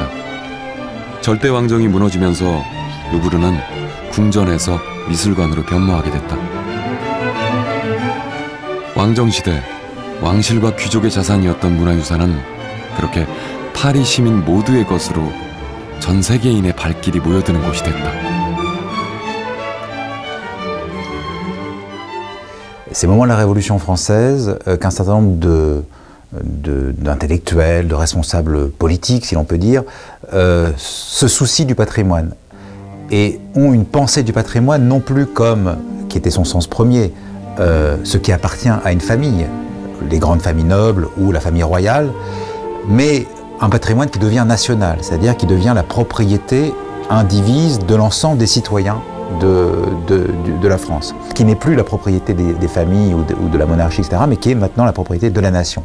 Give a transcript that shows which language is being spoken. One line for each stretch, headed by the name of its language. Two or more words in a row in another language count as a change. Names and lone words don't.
Korean: 절대 왕정이 무너지면서 루브르는 궁전에서 미술관으로 변모하게 됐다. 왕정시대, 왕실과 귀족의 자산이었던 문화유산은 그렇게 파리 시민 모두의 것으로 전 세계인의 발길이 모여드는 곳이 됐다.
French: C'est au moment de la Révolution française qu'un certain nombre d'intellectuels, de responsables politiques, si l'on peut dire, se soucient du patrimoine et ont une pensée du patrimoine non plus comme, qui était son sens premier, ce qui appartient à une famille, les grandes familles nobles ou la famille royale, mais un patrimoine qui devient national, c'est-à-dire qui devient la propriété indivise de l'ensemble des citoyens de la France, qui n'est plus la propriété des familles ou de la monarchie, etc., mais qui est maintenant la propriété de la nation.